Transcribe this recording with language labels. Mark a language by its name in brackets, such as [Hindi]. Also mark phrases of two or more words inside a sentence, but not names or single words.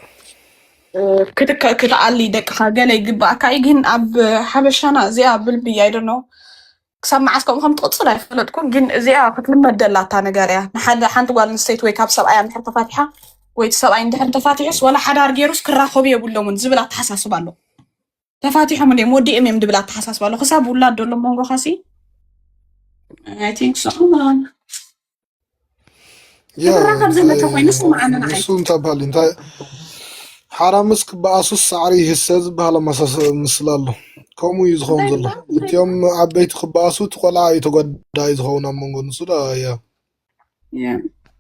[Tigrinya] ክትኣሊ ደቅኻ ገለ ይግባእካ እዩ ግን ኣብ ሓበሻና እዚኣ ብልብያ ኣይደኖ ክሳብ መዓስ ከምኡ ከም ትቕፅል ኣይፈለጥኩን ግን እዚኣ ክትልመድ ደላታ ነገር እያ ንሓደ ሓንቲ ጓል ኣንስተይቲ ወይ ካብ ሰብኣያ እንድሕር ተፋቲሓ ወይ እቲ ሰብኣይ እንድሕር ተፋቲሑስ ወላ ሓዳር ገይሩስ ክራኸቡ የብሎምን ዝብል ኣተሓሳስባ ኣሎ ተፋቲሖም እንደ ወዲኦም እዮም ድብል ኣተሓሳስባ ኣሎ ክሳብ ውላድ ደሎ መንጎ ኻሲ [English] I think so. [Tigrinya] ንሱ እንታይ በሃል እንታይ ሓራምስ ክበኣሱስ ሳዕሪ ይህሰ ዝበሃል ምስሊ ኣሎ ከምኡ እዩ ዝኸውን ዘሎ እትዮም ዓበይቲ ክበኣሱ እቲ ቆልዓ እዩ ተጓዳይ ዝኸውን ኣብ መንጎ ንሱ ዳ እያ